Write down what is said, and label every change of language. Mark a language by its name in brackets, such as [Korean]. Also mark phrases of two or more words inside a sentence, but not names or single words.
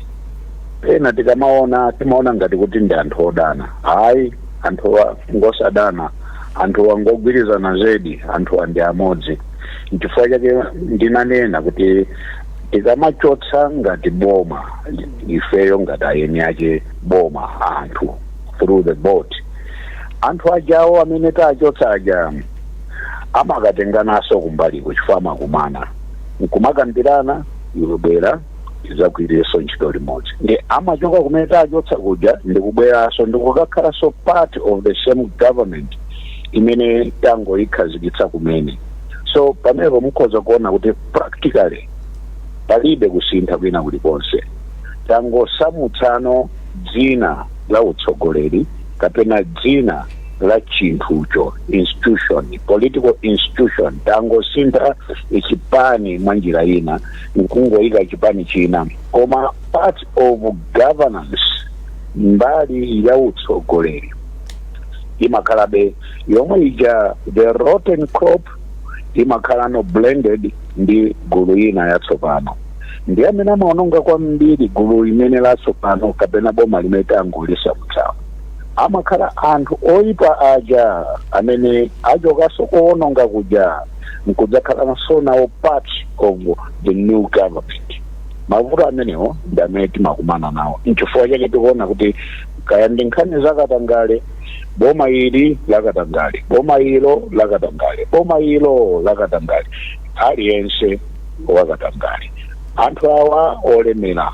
[Nyanja] Pena timaona ngati kuti ndi anthu odana. Hayi, anthu ngosadana, anthu wangogwirizana zedi, anthu ndi amodzi. Chifukwa chake ndinanena kuti tikamachotsa ngati boma ifeyo ngati ayeni ake boma anthu [English] through the vote [Nyanja] anthu ajawo amene tachotsa aja amakatengananso kumbaliko chifukwa amakumana nkumakambirana ikubwera izakuireso ntchito limodzi ndi amachoka kumene tachotsa kuja ndikubweranso ndikukakhalanso [English] part of the same government [Nyanja] imene tangoyikhazikitsa kumene. So pamene mukhoza kuona kuti practically palibe kusintha kwina kulikonse. Tangosamutsano dzina la utsogoleri kapena dzina la chinthucho [English] institution political institution [Nyanja] tangosintha ichipani mwa njira ina nkungoyika chipani china koma [English] part of governance [Nyanja] mbali ya utsogoleri imakhalabe yomwe ija [English] the rotten crop [Nyanja] imakhala blended ndi gulu ina yatsopano. Ndi amene amaononga kwambiri gulu imene latsopano kapena boma limene tangolisa mutsawo amakhala anthu oyipa aja amene achokanso kuononga kuja nkudzakhalanso nawo [English] part of the new government. [Nyanja] Mavuto amenewo ndi amene timakumana nawo nchifukwa chake tikuona kuti kaya ndi nkhani zakatangale boma ili lakatangale boma ilo lakatangale boma ilo lakatangale aliyense wakatangale anthu awa olemera